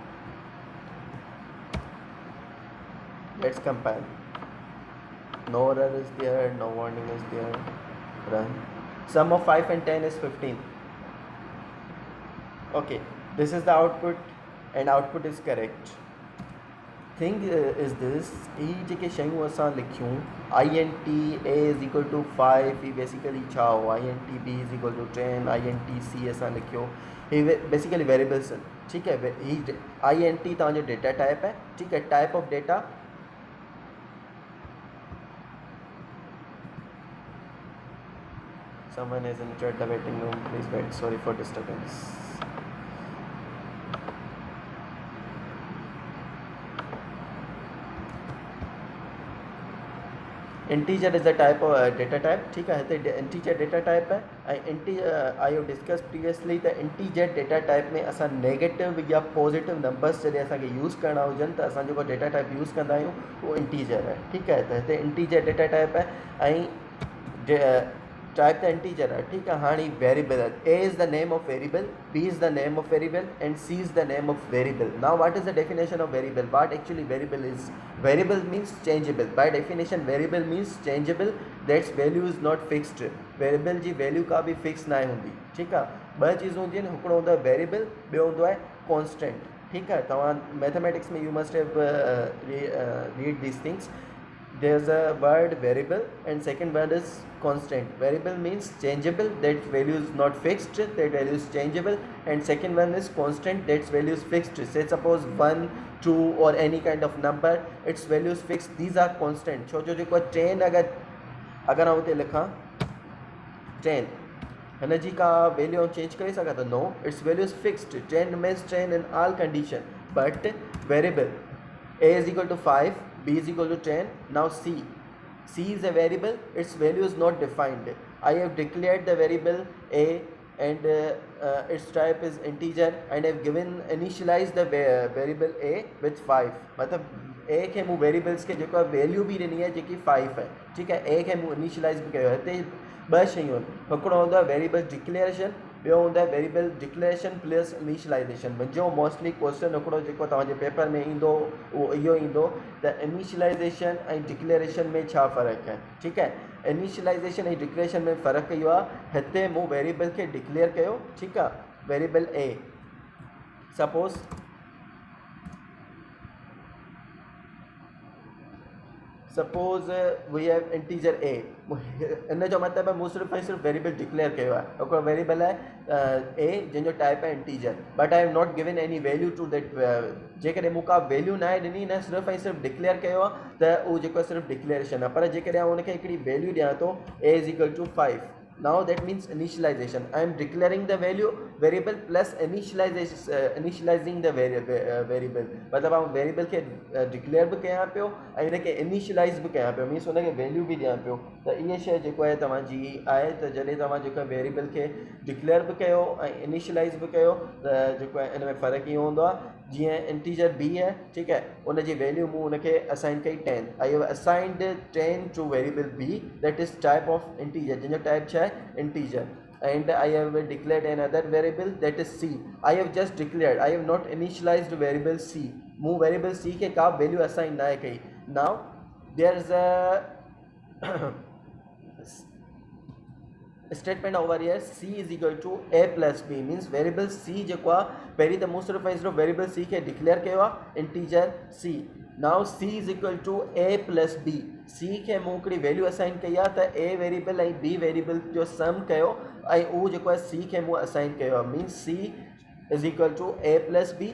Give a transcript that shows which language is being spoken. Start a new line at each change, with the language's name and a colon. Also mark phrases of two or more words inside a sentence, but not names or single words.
English: Let's compile. No error is there, no warning is there. Run. Sum of 5 and 10 is 15. Okay, this is the output, and output is correct. Thing is this,
Sindhi: ये जेके शयूं असां लिखियूं
English: int a is equal to 5,
Sindhi: ही बेसिकली छा हो,
English: int b is equal to 10, int c
Sindhi: असां लिखियो, ये
English: basically variables
Sindhi: आहिनि, ठीकु है.
English: ही int तव्हांजो data type
Sindhi: है, ठीकु है.
English: type of data someone is entered the waiting room, please wait, sorry for disturbance. Integer is the type of data type,
Sindhi: ठीक है. तो
English: integer data type
Sindhi: है,
English: I have discussed previously the integer data type
Sindhi: में असां नेगेटिव या
English: positive numbers
Sindhi: जॾहिं असांखे यूज़ करणा हुजनि त असां जेको
English: data type
Sindhi: यूज़ कंदा आहियूं उहो इंटीजर आहे, ठीकु आहे. त हिते
English: integer data type
Sindhi: आहे ऐं
English: type the integer
Sindhi: है, ठीक है.
English: हाँ, वेरिएबल a is the name of variable, b is the name of variable, and c is the name of variable. Now what is the definition of variable? What actually variable is? Variable means changeable. By definition variable means changeable, that's value is not fixed.
Sindhi: Variable जी value का भी fix ना होंदी, ठीक है. ॿ चीज़ होंदी आहिनि, हिकिड़ो हूंदो आहे वेरिएबल, ॿियो हूंदो आहे कॉन्स्टेंट, ठीकु आहे.
English: तव्हां मैथमेटिक्स में you must have read these things. There's a word variable and second word is constant. Variable means changeable, that value is not fixed, that value is changeable, and second one is constant, that value is fixed. Say suppose 1, 2 or any kind of number, its value is fixed. These are constant.
Sindhi: छो जो जेको 10 अगर आउं हिते लिखां 10, हिन जी का
English: value change
Sindhi: करे सघां थो?
English: No, its value is fixed. 10 remains 10 in all condition. But variable a is equal to 5, b is equal to 10. Now c is a variable, its value is not defined. I have declared the variable a and its type is integer, and I have initialized the variable a with 5.
Sindhi: मतलब a खे मूं वेरिएबल्स खे जेको वैल्यू बि ॾिनी आहे जेकी 5 है, ठीकु है. a खे मूं इनिशियलाइज़ बि कयो आहे. हिते ॿ शयूं आहिनि, हिकिड़ो हूंदो आहे
English: variable declaration,
Sindhi: ॿियो हूंदो आहे
English: variable declaration plus initialization.
Sindhi: मुंहिंजो
English: mostly question
Sindhi: हिकिड़ो जेको तव्हांजे पेपर में ईंदो उहो इहो ईंदो त इनिशियलाइजेशन ऐं डिक्लेरेशन में छा फ़र्क़ु आहे। ठीकु आहे, इनिशियलाइजेशन ऐं डिक्लेरेशन में फ़र्क़ु इहो आहे, हिते मूं वेरिएबल खे डिक्लेयर कयो, ठीकु आहे,
English: variable a suppose we have integer a,
Sindhi: इन जो मतिलबु आहे मूं सिर्फ़ु ऐं सिर्फ़ु
English: variable declare
Sindhi: कयो आहे, हिकिड़ो वेरिएबल आहे ए जंहिंजो टाइप आहे इंटीजर,
English: but I have not given any value to that.
Sindhi: जेकॾहिं मूं का वैल्यू न आहे ॾिनी, न सिर्फ़ु ऐं सिर्फ़ु डिक्लेयर कयो आहे त उहो जेको आहे सिर्फ़ु डिक्लेरेशन आहे। पर जेकॾहिं आउं हुनखे हिकिड़ी वैल्यू ॾियां थो
English: a is equal to 5, now that means initialization. I am declaring the value variable plus initializing the variable,
Sindhi: मतलब आउं वेरिएबल खे डिक्लेयर बि कयां पियो ऐं हिनखे इनिशियलाइज़ बि कयां पियो, मीन्स हुनखे वैल्यू बि ॾियां पियो। त इहा शइ जेको आहे तव्हांजी आहे, त जॾहिं तव्हां जेको आहे वेरिएबल खे डिक्लेयर बि कयो ऐं इनिशियलाइज़ बि कयो त जेको आहे इन में फ़र्क़ु इहो हूंदो आहे, जीअं
English: integer b
Sindhi: आहे, ठीकु आहे, उनजी वैल्यू मूं हुनखे असाइन कई 10,
English: I have assigned 10 to variable b that is type of integer,
Sindhi: जंहिंजो टाइप छा आहे इंटीजर,
English: and I have declared another variable that is c. I have just declared, I have not initialized variable c.
Sindhi: मूं वेरिएबल c के का वैल्यू असाइन ना कई।
English: now there is a statement over here c is equal to a plus b, means variable c
Sindhi: जेको आहे पहिरीं त मूं सिर्फ़ु ऐं सिर्फ़ु वेरिएबल c खे डिक्लेयर कयो आहे
English: integer c. now c is equal to a plus b,
Sindhi: c खे मूं हिकिड़ी वैल्यू असाइन कई आहे त a वेरिएबल ऐं b वेरिएबल जो सम कयो ऐं उहो जेको आहे c खे मूं असाइन कयो आहे,
English: means c is equal to a plus b.